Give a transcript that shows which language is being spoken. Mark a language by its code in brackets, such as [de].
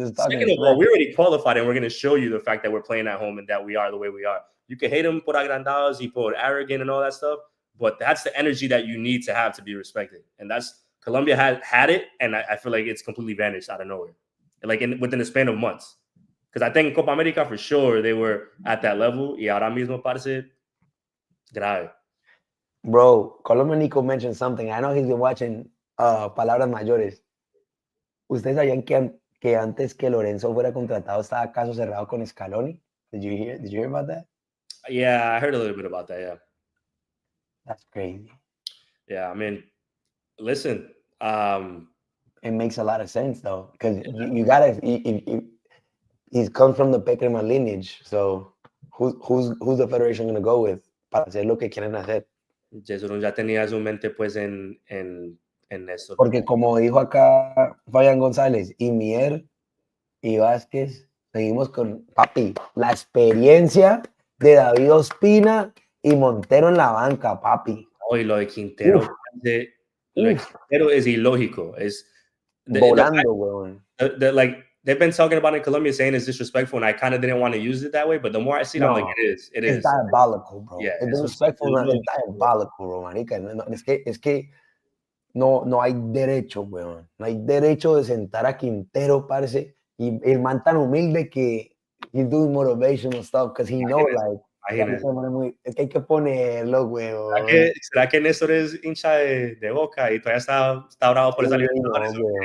[en] Second of all, we already qualified and we're gonna show you the fact that we're playing at home and that we are the way we are. You can hate them [es] por agrandados y por [en] arrogant and all that stuff, but that's the energy that you need to have to be respected. And that's Colombia had it, and I feel like it's completely vanished out of nowhere. Like within the span of months. Because I think in Copa America, for sure, they were at that level. [es] Y ahora mismo parece grave. [en] Bro, Colombia Nico mentioned something. I know he's been watching Palabras Mayores. [es] ¿Ustedes sabían que antes que Lorenzo fuera contratado estaba caso cerrado con Scaloni? [en] Did you hear about that? Yeah, I heard a little bit about that, yeah. That's crazy. Yeah, I mean, listen. It makes a lot of sense, though, because you gotta. He's come from the Peckerman lineage, so who's the federation gonna go with [es] para hacer lo que quieren hacer? Jesurun ya tenía su mente pues en eso. Porque como dijo acá Fabián González, y Mier y Vázquez, seguimos con papi, la experiencia de David Ospina y Montero en la banca, papi. Y lo de Quintero, Quintero es ilógico. Es volando, weón. [en] Like they've been talking about in Colombia saying it's disrespectful, and I kind of didn't want to use it that way, but the more I see it, I'm like, it is. It's diabolical, bro. Yeah, it's disrespectful, it's diabolical, bro, manica. [es] Es que no hay derecho, weón. No hay derecho de sentar a Quintero, parce, y el man tan humilde que [en] he's doing motivational stuff, because he knows, like, [es] es que hay que ponerlo, weón. ¿Será que Néstor es hincha de Boca y todavía está bravo por esa Libertadores?